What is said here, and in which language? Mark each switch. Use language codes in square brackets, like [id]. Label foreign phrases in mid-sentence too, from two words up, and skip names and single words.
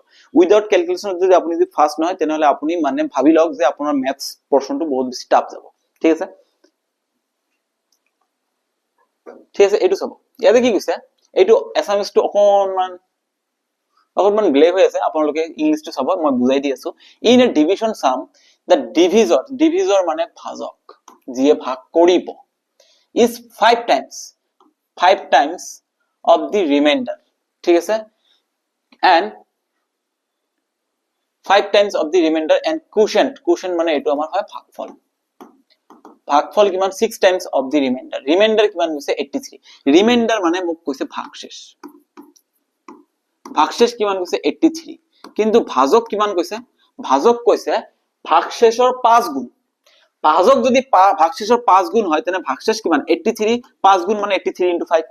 [en] without calculation [as] যদি আপুনি ফাস্ট নহয় তেনেহলে আপুনি মানে ভাবি লওক যে আপোনাৰ ম্যাথছ পোরশনটো বহুত বেছি টাফ যাব। ঠিক আছে, ঠিক আছে, এইটো চাব। ইয়াতে কি কৈছে, এইটো এছামিছটো অকনমান গ্লেভ হৈ আছে, আপোনালোকে ইংলিশটো চাব, মই বুজাই দি আছো। [en] In a division sum the divisor [as] মানে ভাজক, যিয়ে ভাগ কৰিব, [en] is 5 times of the remainder। [as] ঠিক আছে, [en] and 5 times of the remainder and quotient [as] মানে এইটো আমাৰ হয় ভাগফল। ভাগফল কিমান [en] 6 times of the remainder। [as] রিমাইন্ডার কিমান হৈছে 83। রিমাইন্ডার মানে মোক কৈছে ভাগশেষ। ভাগশেষ কিমান কৈছে 83, কিন্তু ভাজক কিমান কৈছে, ভাজক কৈছে ভাগশেষৰ 5 গুণ। ভাজক যদি ভাগশেষৰ 5 গুণ হয় তেনে ভাগশেষ কিমান 83, 5 গুণ মানে 83 * 5।